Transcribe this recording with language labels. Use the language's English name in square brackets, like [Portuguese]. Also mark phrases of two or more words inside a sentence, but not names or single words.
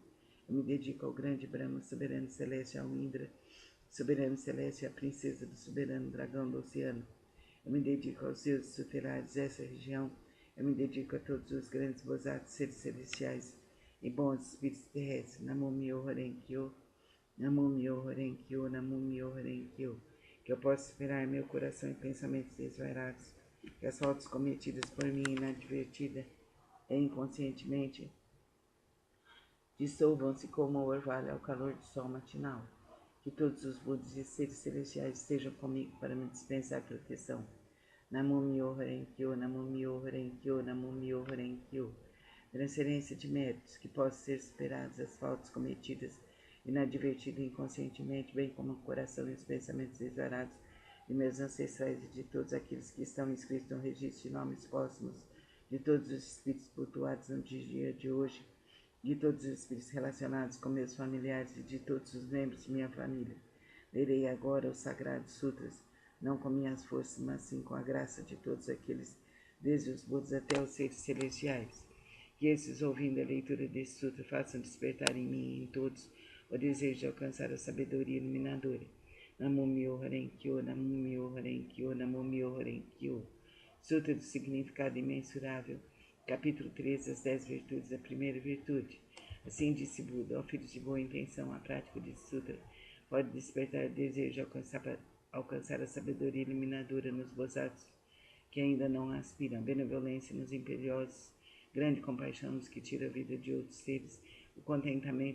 [Portuguese] Eu me dedico ao grande Brahma, soberano celeste, ao Indra, soberano celeste, à princesa do soberano dragão do oceano. Eu me dedico aos deuses tutelares dessa região. Eu me dedico a todos os grandes Bosatsus, seres celestiais e bons espíritos terrestres. [Japanese] 南無妙法蓮華経、南無妙法蓮華経、南無妙法蓮華経. [Portuguese] Que eu possa esperar meu coração e pensamentos desvairados, que as faltas cometidas por mim inadvertida e inconscientemente dissolvam-se como o orvalho ao calor do sol matinal. Que todos os Budas e seres celestiais estejam comigo para me dispensar proteção. [Japanese] 南無妙法蓮華経、南無妙法蓮華経、南無妙法蓮華経. [Portuguese] Transferência de méritos, que possam ser superadas as faltas cometidas inadvertidas inconscientemente, bem como o coração e os pensamentos desvarados de meus ancestrais e de todos aqueles que estão inscritos no registro de nomes póstumos, de todos os espíritos cultuados no dia de hoje, de todos os espíritos relacionados com meus familiares e de todos os membros de minha família. Lerei agora os sagrados sutras, não com minhas forças, mas sim com a graça de todos aqueles, desde os Budas até os seres celestiais. Que esses, ouvindo a leitura desse sutra, façam despertar em mim e em todos o desejo de alcançar a sabedoria iluminadora. [Japanese] 南無妙法蓮華経、南無妙法蓮華経、南無妙法蓮華経. [Portuguese] Sutra do significado imensurável. Capítulo 13, as 10 virtudes da primeira virtude. Assim disse Buda, ó filhos de boa intenção, a prática desse sutra pode despertar o desejo de alcançar a sabedoria iluminadora nos Bosatsus que ainda não aspiram, benevolência nos imperiosos, grande compaixão nos que tira a vida de outros seres, o contentamento